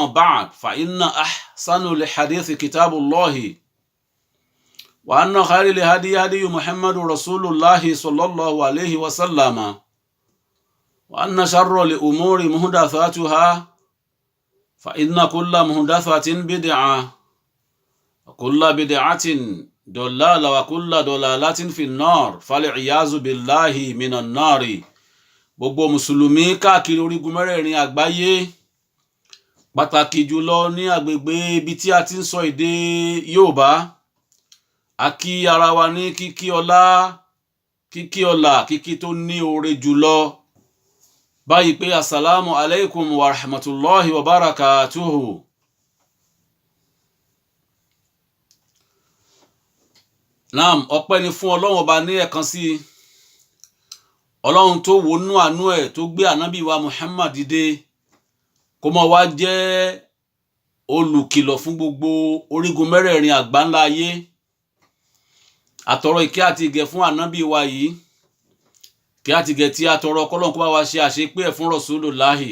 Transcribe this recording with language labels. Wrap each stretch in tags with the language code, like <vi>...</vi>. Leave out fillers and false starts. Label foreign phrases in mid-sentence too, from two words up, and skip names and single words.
<ar>بعد فإن أحسن الحديث كتاب الله وأن خير الهدي هدي محمد رسول الله صلى الله عليه وسلم وأن شر الأمور محدثاتها فإن كل محدثة بدعة وكل بدعة ضلالة وكل ضلالة في النار فالعياذ بالله من النار.</ar> <yo>Gbogbo mùsùlùmí káàkiri orígun mẹ́rẹ̀ẹ̀rin àgbáyé, pàtàkì jùlọ ní agbègbè ibi tí a ti ń sọ èdè Yorùbá, a kí ara wa ní kíkí ọlá, kíkí tó ní oore jùlọ, báyìí pé</yo> <ar>السلام عليكم ورحمة الله وبركاته.</ar> <yo>Naam, ọpẹ́ ni fún Ọlọ́run ọba ní ẹ̀kan sí Ọlọ́run tó wọnú àánú ẹ̀ tó gbé ànábì wa Muhammad dìde kó mọ́ wá jẹ́ olùkìlọ̀ fún gbogbo orígun mẹ́rẹ̀ẹ̀rin àgbáńlá ayé. Àtọrọ ìkẹ́ àti ìgẹ̀ fún ànábì wa yìí, kí àti ìgẹ̀ tí a tọrọ kọ́lọ́run kó bá wa ṣe àṣepé ẹ̀ fún Rasulullahi.</yo>